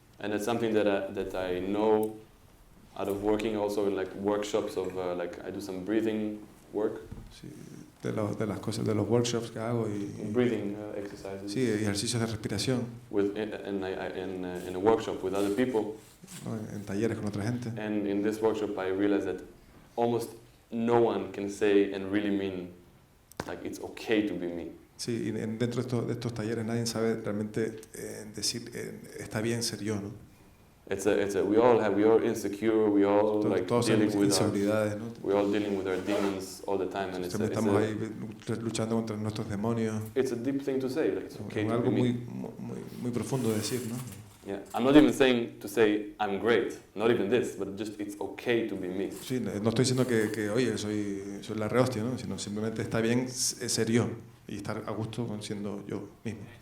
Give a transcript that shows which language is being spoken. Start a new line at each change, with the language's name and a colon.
English: And it's something that I know out of working also in like workshops of like I do some breathing work.
Spanish: Sí, de las cosas, de los workshops que hago y
English: breathing exercises.
Spanish: Sí, ejercicios de respiración.
English: In a workshop with other people.
Spanish: ¿No? En talleres con otra gente.
English: And in this workshop I realized that almost no one can say and really mean like it's okay to be me.
Spanish: Sí, y dentro de estos talleres nadie sabe realmente decir está bien ser yo, ¿no?
English: We all insecure, we all like dealing with
Spanish: inseguridades, ¿no?
English: We all dealing with our demons all the time, and
Spanish: estamos ahí luchando contra nuestros demonios.
English: It's a deep thing to say, like it's okay to
Spanish: algo
English: be me.
Spanish: muy profundo de decir, ¿no?
English: Yeah, I'm not even saying to say I'm great, not even this, but just it's okay to be me.
Spanish: Sí, no estoy diciendo que oye, soy la rehostia, ¿no? Sino simplemente está bien ser yo y estar a gusto siendo yo mismo.